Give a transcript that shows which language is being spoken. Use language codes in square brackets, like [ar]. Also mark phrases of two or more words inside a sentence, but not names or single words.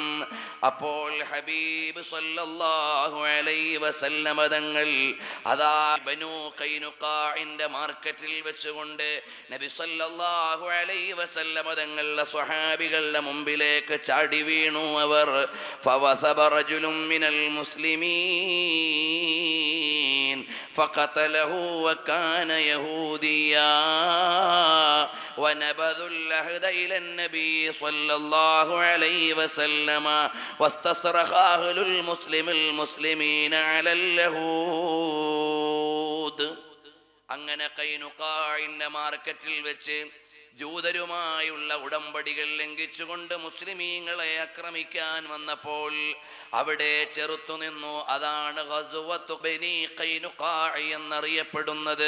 [ml] അപ്പോൾ ഹബീബ് [ar] صلى الله عليه وسلم [ml] തങ്ങൾ അതാ ബനൂ ഖൈനുഖാഇന്റെ മാർക്കറ്റിൽ വെച്ചുകൊണ്ട് നബി [ar] صلى الله عليه وسلم [ml] തങ്ങളുടെ സ്വഹാബികളുടെ മുമ്പിലേക്ക് ചാടി വീണു. [ar] അവർ فوثب رجل من المسلمين فقتله وكان يهوديا ونبذوا العهد إلى النبي صلى الله عليه وسلم واستصرخ أهل المسلمين على اليهود. [ml] അങ്ങനെ ഖൈനുഖാഇന്റെ മാർക്കറ്റിൽ വെച്ച് ജൂതരുമായുള്ള ഉടമ്പടികൾ ലംഘിച്ചുകൊണ്ട് മുസ്ലിമീങ്ങളെ ആക്രമിക്കാൻ വന്നപ്പോൾ അവിടെ ചെറുത്തുനിന്നു. അതാണ് ഗസ്വത്തു ബനീ ഖൈനുഖാഇ എന്നറിയപ്പെടുന്നത്.